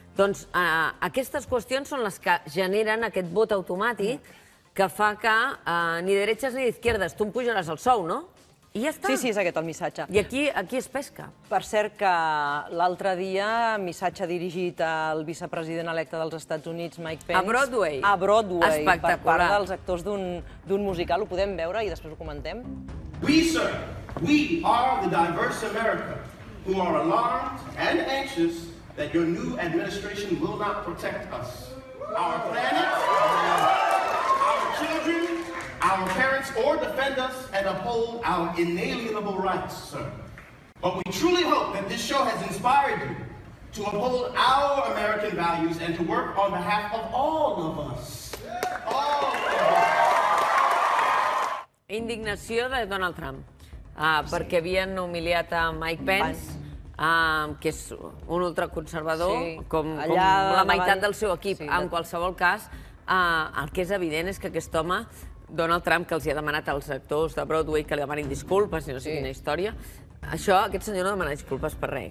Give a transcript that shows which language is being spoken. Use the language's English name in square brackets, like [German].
[Catalan] Doncs aquestes qüestions són les que generen aquest vot automàtic que fa que ni de dretes ni d'izquierdes, tu em pujaràs el sou, no? I ja està. Sí, és aquest el missatge. I aquí es pesca. Per cert que l'altre dia, missatge dirigit al vicepresident electe dels Estats Units, Mike Pence... A Broadway. A Broadway, espectacular. Per part dels actors d'un musical. Ho podem veure i després ho comentem? [English] We, sir, we are the diverse America who are alarmed and anxious that your new administration will not protect us, our planet, our children, our parents, or defend us and uphold our inalienable rights, sir. But we truly hope that this show has inspired you to uphold our American values and to work on behalf of all of us. All of us. [Catalan] Indignació de Donald Trump, perquè havien humiliat a Mike Pence, que és un ultraconservador, com la meitat del seu equip. En qualsevol cas, el que és evident és que aquest home, Donald Trump, que els ha demanat als actors de Broadway que li demanin disculpes i no sé quina història, aquest senyor no demana disculpes per res.